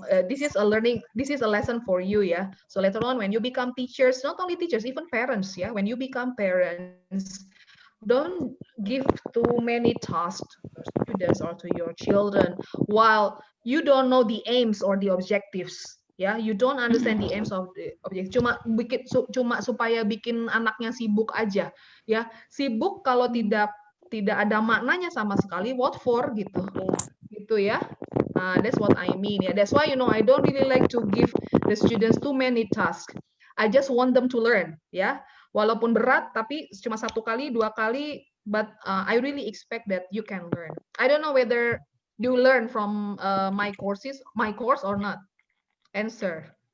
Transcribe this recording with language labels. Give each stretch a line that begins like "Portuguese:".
English: This is a learning, this is a lesson for you, yeah. So later on when you become teachers, not only teachers, even parents, yeah, when you become parents, don't give too many tasks to your students or to your children while you don't know the aims or the objectives. Ya, you don't understand the aims of the object.
Indonesian: Cuma supaya bikin anaknya sibuk aja. Ya, sibuk kalau tidak ada maknanya sama sekali.
English: What for gitu?
Indonesian: Gitu ya.
English: That's what I mean. Yeah, that's why I don't really like to give the students too many tasks. I just want them to learn.
Indonesian: Ya, walaupun berat, tapi cuma 1 kali, 2 kali.
English: But I really expect that you can learn. I don't know whether you learn from my course or not. Answer.